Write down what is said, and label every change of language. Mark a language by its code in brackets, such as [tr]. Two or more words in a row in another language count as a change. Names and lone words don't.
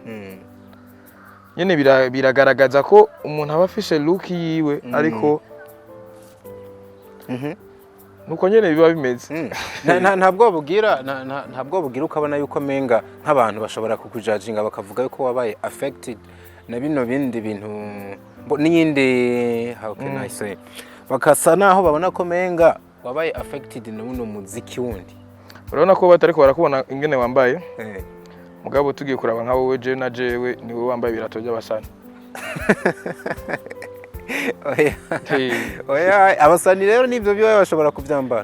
[rn] Nyene biragaragaza ko umuntu aba afise look yiwe ariko nuko nyene biba bimeze. Ntabwo bugira ukabona yuko menga nk'abantu bashobora kukujudginga bakavuga yuko wabaye affected na bino bindi bintu n'iyindi [en] how can I say [rn] bakasa naho babona ko menga wabaye affected na uno muziki wundi. Urabona ko batariko barakubona ingene wambaye. Mugabo tugiye kuraba nka wowe je na jewe ni wowe wambaye birato by'abasani. Oya abasani rero nivyo byo bashobora kuvyambara.